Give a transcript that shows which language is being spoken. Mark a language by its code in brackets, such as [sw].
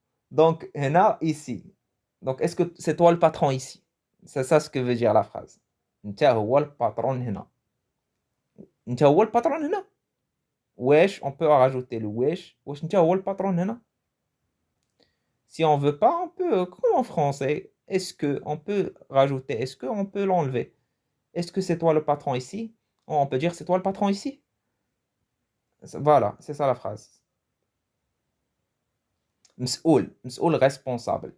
[fr] Donc, هنا, ici. Donc, est-ce que c'est toi le patron ici? C'est ça ce que veut dire la phrase. [ar] انت هو الباترون هنا. انت هو الباترون هنا. واش, [fr] on peut rajouter le [ar] واش. واش انت هو الباترون هنا. [fr] Si on veut pas, on peut, comme en français, est-ce que on peut rajouter, est-ce qu'on peut l'enlever? Est-ce que c'est toi le patron ici? On peut dire c'est toi le patron ici. Voilà, c'est ça la phrase. مسؤول responsable.